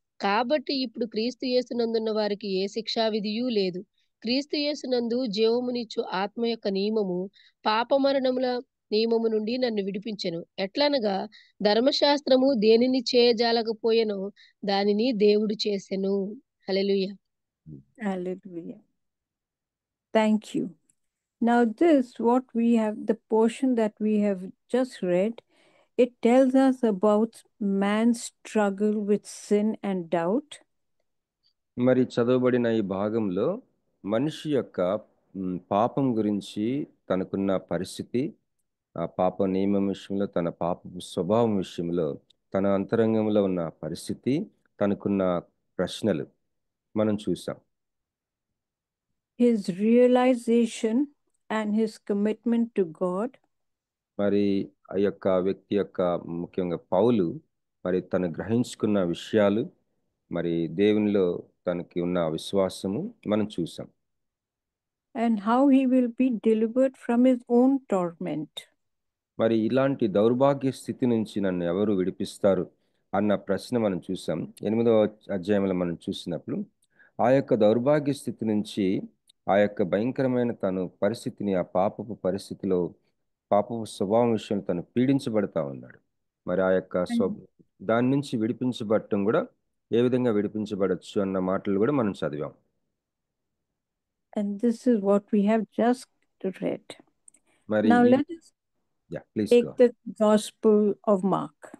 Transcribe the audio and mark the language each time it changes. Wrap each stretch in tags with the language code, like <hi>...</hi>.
<te>కాబట్టి ఇప్పుడు క్రీస్తు యేసునందున్న వారికి ఏ శిక్షా విధియూ లేదు. క్రీస్తు యేసునందు జీవమునిచ్చు ఆత్మ యొక్క నియమము పాప మరణముల నియమము నుండి నన్ను విడిపించెను. ఎట్లనగా ధర్మశాస్త్రము దేనిని చేయజాలకపోయెనో దానిని దేవుడు చేసెను. హల్లెలూయా.</te> <en>Hallelujah. Thank you. Now the portion that we have just read, it tells us about man's struggle with sin and doubt.</en> <te>మరి చదవబడిన ఈ భాగంలో మనిషి యొక్క పాపం గురించి, తనకున్న పరిస్థితి, ఆ పాప నియమం విషయంలో, తన పాప స్వభావం విషయంలో, తన అంతరంగంలో ఉన్న పరిస్థితి, తనకున్న ప్రశ్నలు మనం చూసాం.</te> <en>His realization and his commitment to God.</en> <te>మరి ఆ యొక్క వ్యక్తి యొక్క ముఖ్యంగా పౌలు మరి తను గ్రహించుకున్న విషయాలు, మరి దేవునిలో తనకి ఉన్న విశ్వాసము మనం చూసాం.</te> <en>And how he will be delivered from his own torment.</en> <te>మరి ఇలాంటి దౌర్భాగ్య స్థితి నుంచి నన్ను ఎవరు విడిపిస్తారు అన్న ప్రశ్న మనం చూసాం. 8వ అధ్యాయంలో మనం చూసినప్పుడు ఆ యొక్క దౌర్భాగ్య స్థితి నుంచి, ఆ యొక్క భయంకరమైన తను పరిస్థితిని, ఆ పాపపు పరిస్థితిలో, పాపపు స్వభావం విషయంలో తను పీడించబడతా ఉన్నాడు. మరి ఆ యొక్క దాని నుంచి విడిపించబడటం కూడా ఏ విధంగా విడిపించబడచ్చు అన్న మాటలు కూడా మనం చదివాం.</te> <en>And this is what we have just read.</en> <te>మరి</te> <en>Now let us take the Gospel of Mark.</en>